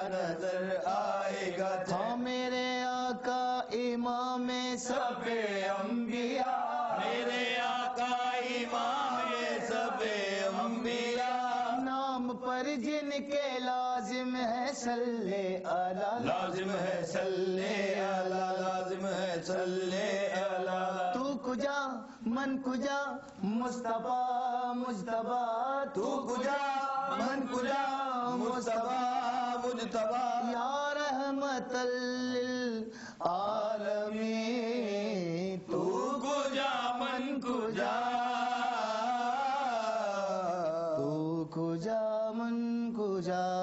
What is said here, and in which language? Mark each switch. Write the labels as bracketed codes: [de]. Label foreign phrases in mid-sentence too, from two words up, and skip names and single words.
[ur] نظر آئے گا، ہاں میرے آقا امام سب انبیاء، میرے آقا امام سب انبیاء، نام پر جن کے لازم ہے [ar] صلی علی، [ur] لازم [fa] ہے [ar] صلی علی، [ur] لازم ہے [ar] صلی علی، [fa] تو کجا من کجا مصطفیٰ مجتبیٰ، تو کجا من کجا مصطفیٰ مجتبیٰ، [ar] یا رحمت للعالمین، [fa] تو کجا من کجا، تو کجا من کجا،